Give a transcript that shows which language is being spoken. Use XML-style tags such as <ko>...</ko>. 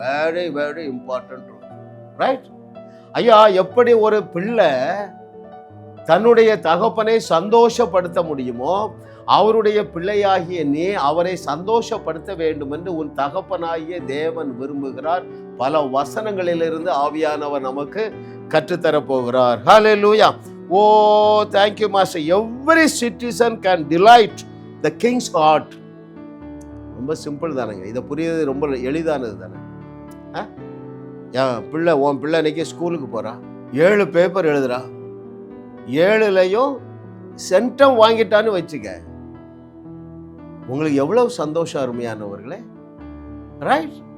<en>Very very important, right?</en> <ta>ஐயா, எப்படி ஒரு பிள்ளை தன்னுடைய தகப்பனை சந்தோஷப்படுத்த முடியுமோ அவருடைய பிள்ளையாகிய நீ அவரை சந்தோஷப்படுத்த வேண்டும் என்று உன் தகப்பனாகிய தேவன் விரும்புகிறார். பல வசனங்களிலிருந்து ஆவியானவர் நமக்கு கற்றுத்தரப்போகிறார்.</ta> <en>ஹல்லேலூயா. Oh, thank you, Master. Every citizen can delight the king's heart.</en> <ta>ரொம்ப சிம்பிள் தானேங்க, இதை புரியுது ரொம்ப எளிதானது தானே. பிள்ளை, உன் பிள்ளை இன்னைக்கு ஸ்கூலுக்கு போறா, 7 பேப்பர் எழுதுறா, 7லையும் சென்டம் வாங்கிட்டான்னு வச்சுக்க, உங்களுக்கு எவ்வளவு சந்தோஷம் அருமையானவர்களே, ரைட்?</ta>